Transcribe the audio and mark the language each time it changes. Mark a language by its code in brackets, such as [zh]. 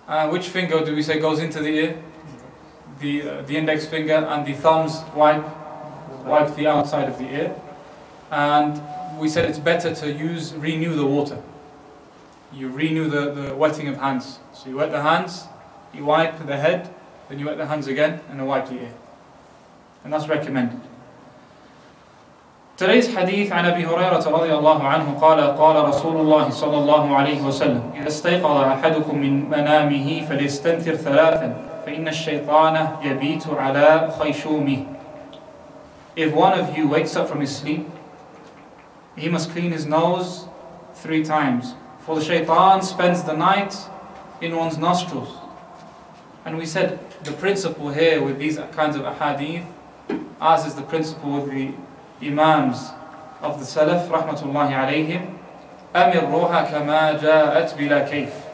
[en] Which finger do we say goes into the ear? The index finger, and the thumbs wipe the outside of the ear. And we said it's better to renew the water. You renew the wetting of hands. So you wet the hands, you wipe the head, then you wet the hands again, and then wipe the ear. And that's recommended. Today's hadith [ar] عن أبي هريرة رضي الله عنه قال قال رسول الله صلى الله عليه وسلم إذا استيقظ أحدكم من منامه فليستنثر 3 فإن الشيطان يبيت على خيشومه. [en] If one of you wakes up from his sleep, he must clean his nose 3 times, for the shaitan spends the night in one's nostrils. And we said the principle here with these kinds of ahadith, as is the principle with the Imams of the Salaf, rahmatullahi alayhim, [ar] أَمِرْ رُوحَ كَمَا جَاءَتْ بِلَا كَيْفٍ.